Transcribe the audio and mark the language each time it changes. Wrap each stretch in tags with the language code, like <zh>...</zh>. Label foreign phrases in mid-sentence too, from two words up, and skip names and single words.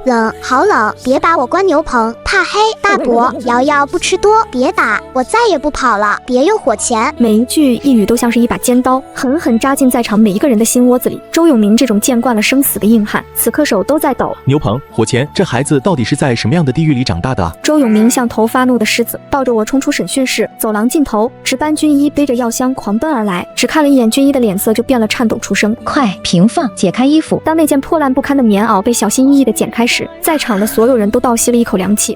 <zh>冷，好冷！別把我關牛棚，怕黑。大伯，瑤瑤不吃多，別打，我再也不跑了。別用火鉗。” 每一句一語都像是一把尖刀，狠狠扎進在場每一個人的心窩子裡。周永明這種見慣了生死的硬漢，此刻手都在抖。牛棚、火鉗，這孩子到底是在什麼樣的地獄裡長大的啊？周永明像頭發怒的獅子，抱着我衝出審訊室。走廊盡頭，值班軍醫背着藥箱狂奔而來，只看了一眼軍醫的臉色就變了，顫抖出聲：“ 快平放，解開衣服！” 當那件破爛不堪的棉襖被小心翼翼地剪開時，在場的所有人都倒吸了一口涼氣。</zh>